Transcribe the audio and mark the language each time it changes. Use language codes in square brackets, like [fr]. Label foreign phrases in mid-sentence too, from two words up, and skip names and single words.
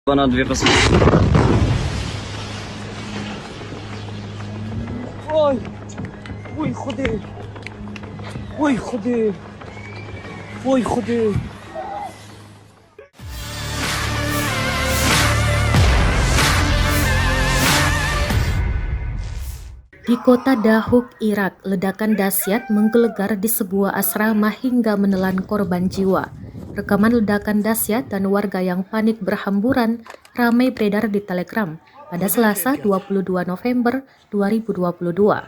[uk] Ponad wypas. Ой, ой, ходи. Ой, ходи. Ой, ходи. [id] Di kota Dahuk, Irak, ledakan dahsyat menggelegar di sebuah asrama hingga menelan korban jiwa. Rekaman ledakan dahsyat dan warga yang panik berhamburan ramai beredar di Telegram pada Selasa 22 November 2022.